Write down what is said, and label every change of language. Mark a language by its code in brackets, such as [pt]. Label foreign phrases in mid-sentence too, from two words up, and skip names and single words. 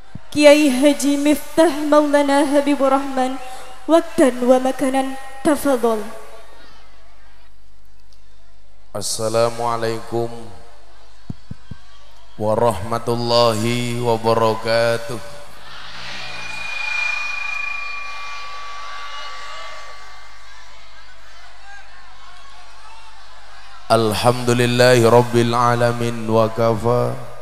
[ar] Kiai Haji Miftah Maulana Habibur Rahman, وقتا ومكانا، تفضل. السلام عليكم ورحمة الله وبركاته. الحمد لله رب العالمين وكفى.